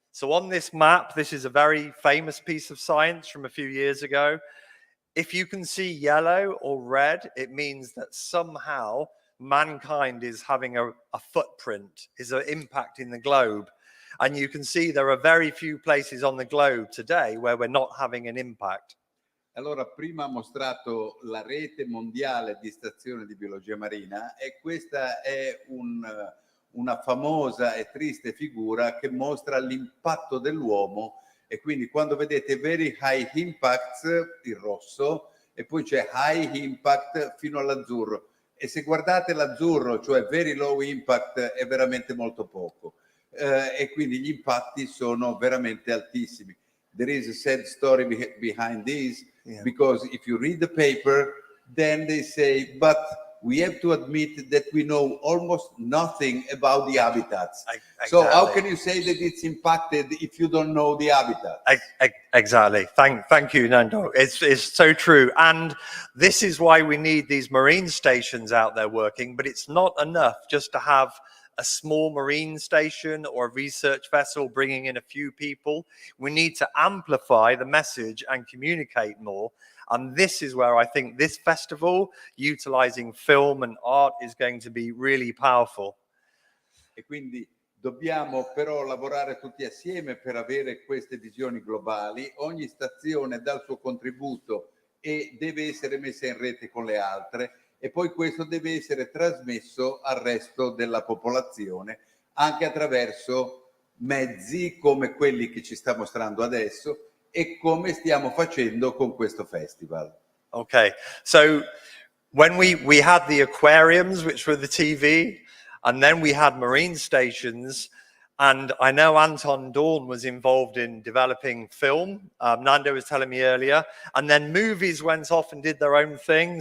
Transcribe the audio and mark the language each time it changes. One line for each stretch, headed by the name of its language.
English: So on this map, this is a very famous piece of science from a few years ago. If you can see yellow or red, it means that somehow mankind is having a footprint, is an impact in the globe. And you can see there are very few places on the globe today where we're not having an impact.
Italian: Allora, prima ha mostrato la rete mondiale di stazioni di biologia marina e questa è una famosa e triste figura che mostra l'impatto dell'uomo, e quindi quando vedete
English: very high impact,
Italian: il rosso, e poi c'è
English: high impact
Italian: fino all'azzurro, e se guardate l'azzurro, cioè
English: very low impact,
Italian: è veramente molto poco, e quindi gli impatti sono veramente altissimi.
English: There is a sad story behind this, because if you read the paper, then they say, but we have to admit that we know almost nothing about the habitats. Exactly. So how can you say that it's impacted if you don't know the habitat? Exactly. Thank you, Nando. It's so true. And this is why we need these marine stations out there working, but it's not enough just to have a small marine station or a research vessel bringing in a few people. We need to amplify the message and communicate more. And this is where I think this festival, utilizing film and art, is going to be really powerful.
Italian: E quindi dobbiamo però lavorare tutti assieme per avere queste visioni globali. Ogni stazione dà il suo contributo e deve essere messa in rete con le altre, e poi questo deve essere trasmesso al resto della popolazione anche attraverso mezzi come quelli che ci sta mostrando adesso e come stiamo facendo con questo festival.
English: Okay, so when we had the aquariums, which were the TV, and then we had marine stations, and I know Darwin Dohrn was involved in developing film. Nando was telling me earlier, and then movies went off and did their own thing.